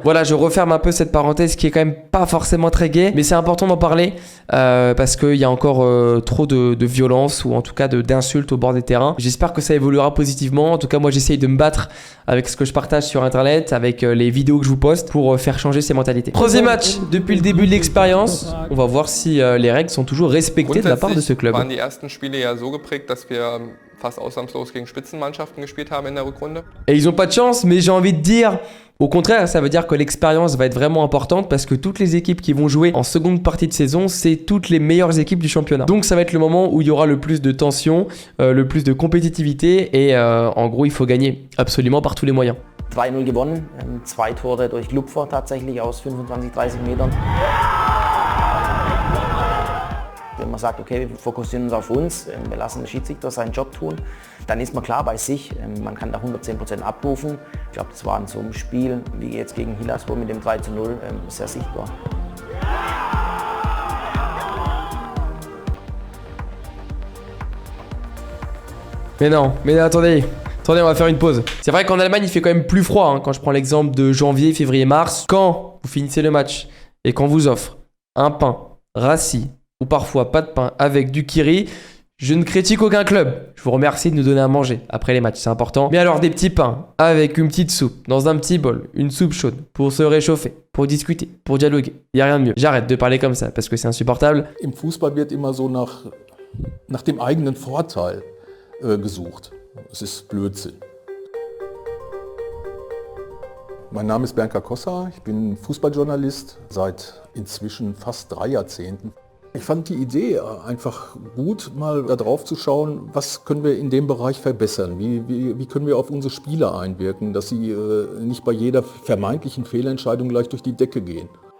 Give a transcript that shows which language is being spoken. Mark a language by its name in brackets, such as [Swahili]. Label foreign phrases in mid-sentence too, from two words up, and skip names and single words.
[French] Voilà, je referme un peu cette parenthèse qui est quand même pas forcément très gaie, mais c'est important d'en parler parce qu'il y a encore trop de violence ou en tout cas d'insultes au bord des terrains. J'espère que ça évoluera positivement. En tout cas moi j'essaye de me battre avec ce que je partage sur internet, avec les vidéos que je vous poste pour faire changer ces mentalités. Troisième match depuis le début de l'expérience. On va voir si les règles sont toujours respectées de la part de ce club. [German] Waren die ersten Spiele ja so geprägt, dass wir fast ausnahmslos gegen Spitzenmannschaften gespielt haben in der Rückrunde. [French] Et ils ont pas de chance, mais j'ai envie de dire, au contraire, ça veut dire que l'expérience va être vraiment importante parce que toutes les équipes qui vont jouer en seconde partie de saison, c'est toutes les meilleures équipes du championnat. Donc ça va être le moment où il y aura le plus de tension, le plus de compétitivité et en gros, il faut gagner absolument par tous les moyens. [German] 2-0 gewonnen, 2 Tore durch Lupfer tatsächlich aus 25-30 Metern. Wenn man man sagt, okay, wir fokussieren uns auf uns, wir lassen den Schiedsrichter seinen Job tun, dann ist man klar bei sich, man kann da 110% abrufen. Ich glaube, das war in so einem Spiel wie jetzt gegen Hilaspor mit dem 3:0 sehr sichtbar. [French] Mais non, attendez, on va faire une pause. C'est vrai qu'en Allemagne, il fait quand même plus froid, hein, quand je prends l'exemple de janvier, février, mars. Quand vous finissez le match et qu'on vous offre un pain rassis ou parfois pas de pain avec du kiri, je ne critique aucun club. Je vous remercie de nous donner à manger après les matchs, c'est important. Mais alors des petits pains avec une petite soupe, dans un petit bol, une soupe chaude, pour se réchauffer, pour discuter, pour dialoguer. Il n'y a rien de mieux. J'arrête de parler comme ça parce que c'est insupportable. [German] Im Fußball wird immer so nach dem eigenen Vorteil gesucht. Es ist Blödsinn. Mein Name ist Bernd Carcossa, ich bin Fußballjournalist seit inzwischen fast 3 Jahrzehnten. Ich fand die Idee einfach gut, mal da drauf zu schauen, was können wir in dem Bereich verbessern, wie können wir auf unsere Spieler einwirken, dass sie nicht bei jeder vermeintlichen Fehlentscheidung gleich durch die Decke gehen.